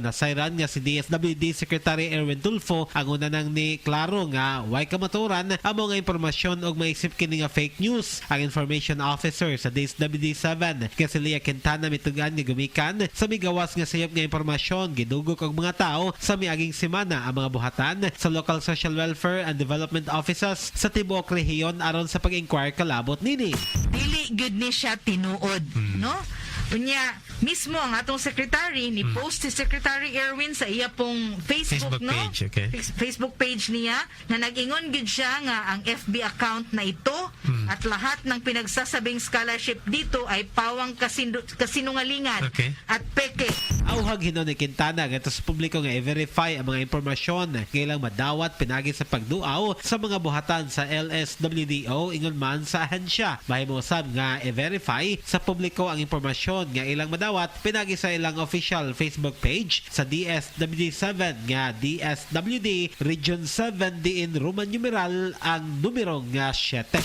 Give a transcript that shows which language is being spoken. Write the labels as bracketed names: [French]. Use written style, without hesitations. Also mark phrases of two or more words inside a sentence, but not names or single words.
[Cebuano] Nasayran nga si DSWD Secretary Erwin Tulfo ang una nang ni klaro nga way kamaturan amo nga impormasyon og maisip kini nga [English] fake news. [Cebuano] Ang information officer sa DSWD-7 nga si Leah Quintana mitugan nga gumikan sa migawas nga sayop nga impormasyon gidugok og mga tao sa miaging semana ang mga buhatan sa [English] local social welfare and development offices [Cebuano] sa tibuok rehiyon aron sa pag-inquire kalabot nini. Dili good ni siya tinuod, no? Unya, mismo ang atong secretary ni post si Secretary Erwin sa iya pong Facebook no? [English] Page, okay. [Cebuano] Facebook page niya na nag-ingon gid siya nga [Filipino] ang FB account na ito at lahat ng pinagsasabing scholarship dito ay pawang kasinungalingan at peke. [Cebuano] Auhag hinon ni Quintana nga sa publiko nga i-verify ang mga impormasyon kailang madawat pinagi sa pagduaw sa mga buhatan sa LSWDO ingon man sa ahensya. Mahimosab nga i-verify sa publiko ang impormasyon nga ilang madawat pinagi sa ilang [English] official Facebook page [Cebuano] sa DSWD-7 nga DSWD Region 7 diin [English] Roman numeral [Cebuano] ang numero nga 7.